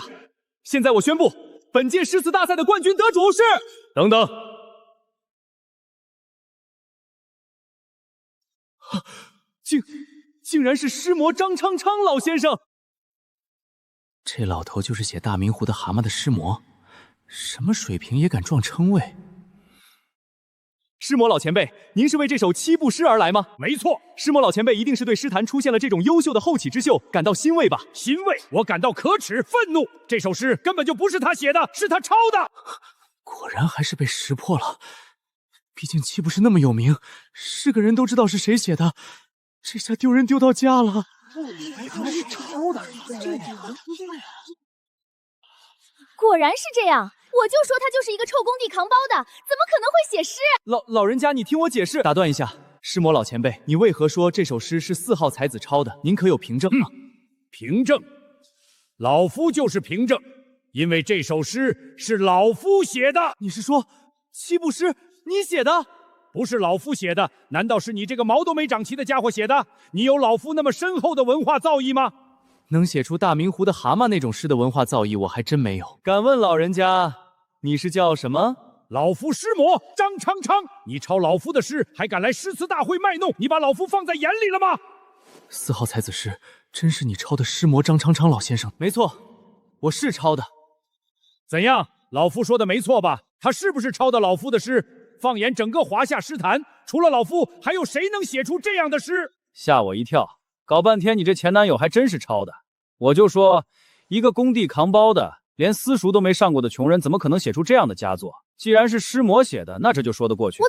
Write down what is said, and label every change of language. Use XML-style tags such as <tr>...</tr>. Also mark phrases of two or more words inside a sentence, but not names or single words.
<zh>現在我宣布，本屆詩詞大賽的冠軍得主是…… 等等，竟然是詩魔張昌昌老先生！这老头就是写《大明湖的蛤蟆》的詩魔，什麼水平也敢撞稱謂？詩魔老前輩，您是為這首7步詩而來嗎？沒錯，詩魔老前輩一定是對詩壇出現了這種優秀的後起之秀感到欣慰吧？欣慰，我感到可恥、憤怒。這首詩根本就不是他寫的，是他抄的。果然還是被識破了。畢竟7步詩那麼有名，是個人都知道是誰寫的，這下丟人丟到家了。果然是這樣，我就說他就是一個臭工地扛包的，怎麼可能會寫詩？老人家，你聽我解釋。打斷一下，詩魔老前輩，你為何說這首詩是4號才子抄的？您可有憑證嗎？憑證，老夫就是憑證，因為這首詩是老夫寫的。你是說7步詩你寫的？不是老夫寫的，難道是你這個毛都沒長齊的家伙寫的？你有老夫那麼深厚的文化造詣嗎？能寫出大明湖的蛤蟆那種詩的文化造詣，我還真沒有。敢問老人家，你是叫什麼？老夫詩魔張昌昌，你抄老夫的詩，還敢來詩詞大會賣弄？你把老夫放在眼裡了嗎？4號才子詩，真是你抄的詩魔張昌昌老先生？沒錯，我是抄的。怎樣？老夫說的沒錯吧？他是不是抄的老夫的詩？放眼整個華夏詩壇，除了老夫，還有誰能寫出這樣的詩？嚇我一跳，搞半天你這前男友還真是抄的。我就說，一個工地扛包的，連私塾都沒上過的窮人，怎麼可能寫出這樣的佳作？既然是詩魔寫的，那這就說得過去。</zh>